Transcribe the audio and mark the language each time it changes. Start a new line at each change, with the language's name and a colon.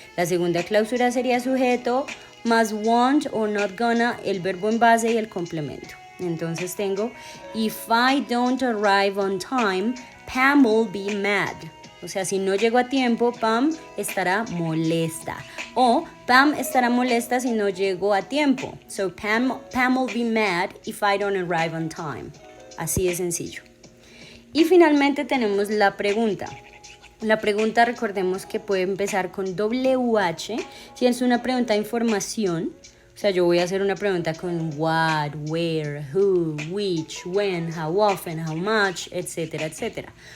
Spanish: La segunda cláusula sería sujeto más won't or not gonna, el verbo en base y el complemento. Entonces tengo,
English: if I don't arrive on time, Pam will be mad.
Spanish: O sea, si no llego a tiempo, Pam estará molesta. O Pam estará molesta si no llego a tiempo.
English: So Pam will be mad if I don't arrive on time.
Spanish: Así de sencillo. Y finalmente tenemos la pregunta. La pregunta, recordemos que puede empezar con WH. Si es una pregunta de información, o sea, yo voy a hacer una pregunta con what, where, who, which, when, how often, how much, etcétera, etcétera.